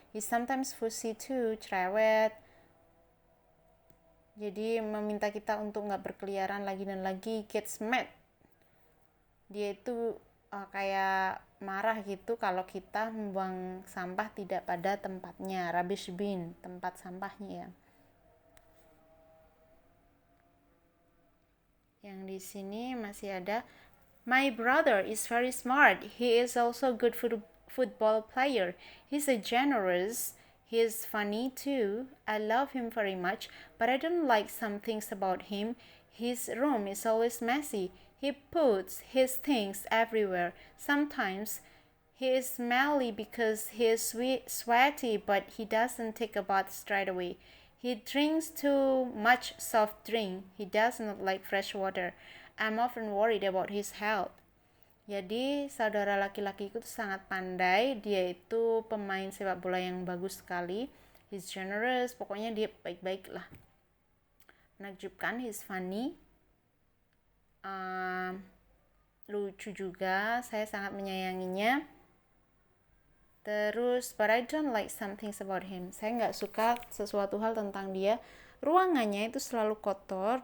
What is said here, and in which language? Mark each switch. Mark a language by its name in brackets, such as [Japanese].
[English] He's sometimes fussy too, cerewet. [Indonesian] Jadi meminta kita untuk nggak berkeliaran lagi dan lagi. [English] Gets mad, [Indonesian] dia itu kayak marah gitu kalau kita membuang sampah tidak pada tempatnya. [English] Rubbish bin, [Indonesian] tempat sampahnya ya. Yang di sini masih ada, [English] my brother is very smart. He is also good football player. He's a generous. He is funny too. I love him very much, but I don't like some things about him. His room is always messy. He puts his things everywhere. Sometimes he is smelly because he is sweaty, but he doesn't take a bath straight away. He drinks too much soft drink. He does not like fresh water. I'm often worried about his health. [Indonesian] Jadi saudara laki-lakiku itu sangat pandai. Dia itu pemain sepak bola yang bagus sekali. [English] He's generous. [Indonesian] Pokoknya dia baik-baik lah. Menakjubkan. [English] He's funny. [Indonesian] Lucu juga. Saya sangat menyayanginya. [English] Terus, but I don't like some things about him. [Indonesian] Saya nggak suka sesuatu hal tentang dia. Ruangannya itu selalu kotor.